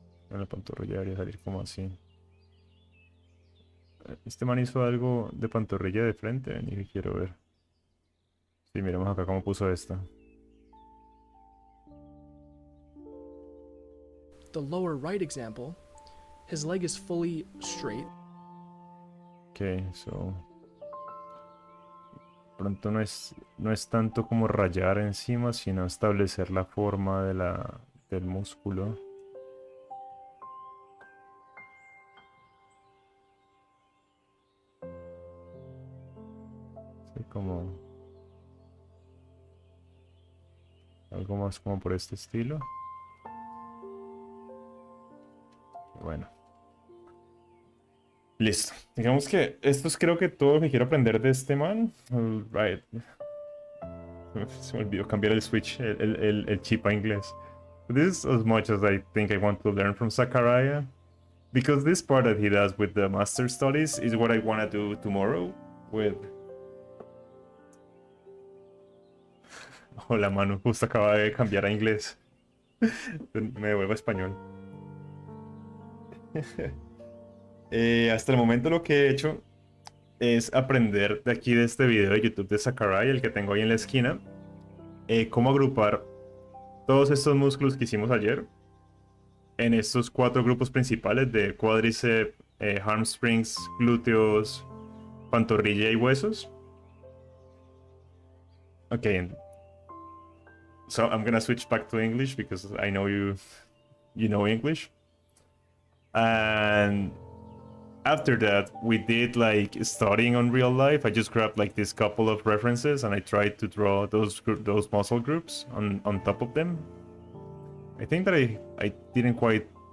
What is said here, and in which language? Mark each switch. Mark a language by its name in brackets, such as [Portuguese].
[Spanish] La pantorrilla debería salir como así. Este man hizo algo de pantorrilla de frente, ni que quiero ver. Sí, miremos acá cómo puso esta. [English] The lower right example, his leg is fully straight. Ok, so. [Spanish] Pronto no es tanto como rayar encima, sino establecer la forma del músculo. Sí, como algo más como por este estilo. Bueno. Listo. Digamos que esto es creo que todo lo que quiero aprender de este man. [English] Alright. [Spanish] Se me olvidó cambiar el switch, el chip a inglés. [English] This is as much as I think I want to learn from Sakurai. Because this part that he does with the master studies is what I want to do tomorrow with... [Spanish] Hola, Manu. Justo acaba de cambiar a inglés. Me devuelvo a español. Hasta el momento lo que he hecho es aprender de aquí de este video de YouTube de Sakurai, el que tengo ahí en la esquina, cómo agrupar todos estos músculos que hicimos ayer en estos 4 grupos principales de cuádriceps, hamstrings, glúteos, pantorrilla y huesos. [English] Okay, so I'm gonna switch back to English because I know you know English. And after that, we did like studying on real life. I just grabbed like this couple of references and I tried to draw those muscle groups on top of them. I think that I didn't quite